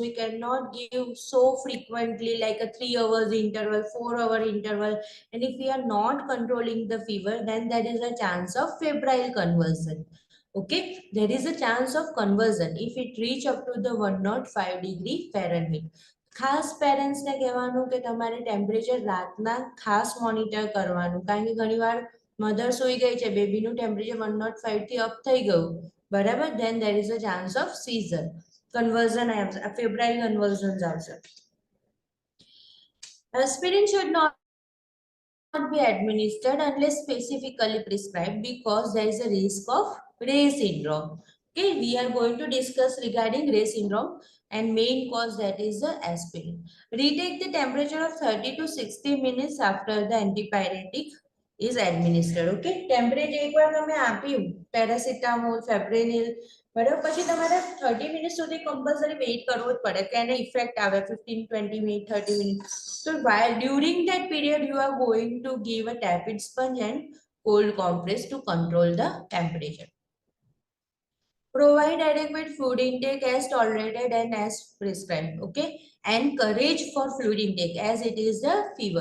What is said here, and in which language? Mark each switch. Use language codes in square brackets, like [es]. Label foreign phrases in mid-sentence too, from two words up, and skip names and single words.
[en] We cannot give so frequently like a 3 hours interval, 4 hour interval, and if we are not controlling the fever, then there is a chance of febrile conversion. Okay, there is a chance of conversion if it reach up to the 105 degree Fahrenheit. [gu] ખાસ પેરેન્ટ્સ ને કહેવાનું કે તમારે ટેમ્પરેચર રાતના ખાસ મોનિટર કરવાનું, કારણ કે ઘણીવાર મધર સૂઈ ગઈ છે, બેબીનું ટેમ્પરેચર 105 થી અપ થઈ ગયું, બરાબર, [en] then there is a chance of seizure, conversion, febrile conversions આવશે. Aspirin should not be administered unless specifically prescribed because there is a risk of Reye syndrome. Okay, we are going to discuss regarding Reye syndrome. and main cause that is the aspirin. Retake the temperature of 30 to 60 minutes after the antibiotic is administered. Okay, temperature [gu] એકવાર તમે આપ્યું પેરાસિટામોલ ફેબ્રેનિલ બરાબર પછી તમારે 30 મિનિટ સુધી [en] compulsory wait [gu] કરવો જ પડે કે એને ઇફેક્ટ આવે 15-20 મિનિટ 30 મિનિટ. [en] So while during that period you are going to give a tepid sponge and cold compress to control the temperature. Provide adequate fluid intake as tolerated and as prescribed. Okay, encourage for fluid intake as it is the fever.